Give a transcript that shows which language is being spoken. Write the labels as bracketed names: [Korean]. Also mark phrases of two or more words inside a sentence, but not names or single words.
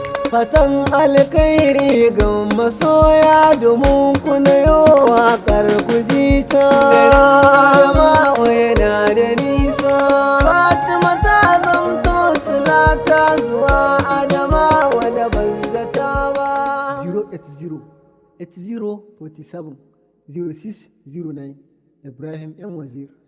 [Hausa] Fatan alkhairi ga masoya domin ku na yo waƙar ku ji ta. Garin Adamawa yana da nisa. Fatima ta zamto sila ta zuwa Adamawa da ban zata ba. [English] Zero eight zero, eight zero forty-seven, zero six zero nine. [Hausa] Ibrahim M Wazir.